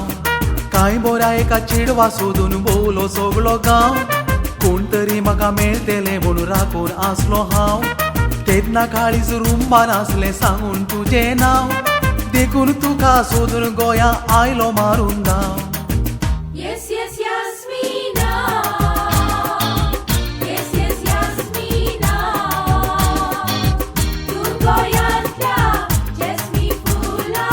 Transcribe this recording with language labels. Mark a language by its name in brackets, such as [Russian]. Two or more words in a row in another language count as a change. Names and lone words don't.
[Konkani] कांय बोऱ्या एका चेडवा सोदून भोवलो सगळो गांव. कोण तरी म्हाका मेळटले म्हूण राखून आसलो हांव. तेन्ना काळीज रुंबान आसलें सांगून तुजें नांव. देखून तुका सोदून गोंया आयलो मारून धांव. [English] Yes, yes, Yasmina. Yes, yes, Yasmina. [Konkani] तू गोंयांतल्या जॅस्मी फुला.